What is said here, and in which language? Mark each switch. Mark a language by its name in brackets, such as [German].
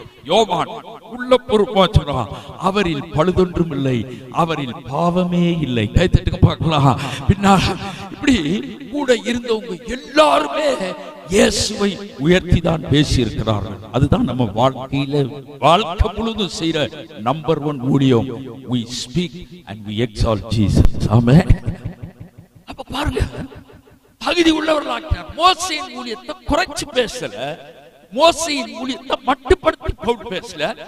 [Tamil] யோவான் உள்ள பொறுப்பா சொல்றான், அவரில் பழுதொன்றும் இல்லை, அவரில் பாவமே இல்லை. கைத்தட்டுக்கு பார்க்கலாம். பின்னால் இப்படி கூட இருந்தவங்க எல்லாருமே இயேசுவை உயர்த்தி தான் பேசி இருக்கிறார்கள். அதுதான் நம்ம வாழ்க்கையில வாழ்க்கை முழுதும் செய்யற நம்பர் 1 ஊழியம். [English] we speak and we exalt Jesus. [Tamil] ஆமென். அப்ப பாருங்க, தகுதி உள்ளவர்களாக்கிறார். மோசேயின் ஊழியத்தை குறைச்சு பேசல, மோசேயின் ஊழியத்தை மட்டுப்படுத்தி பேசல.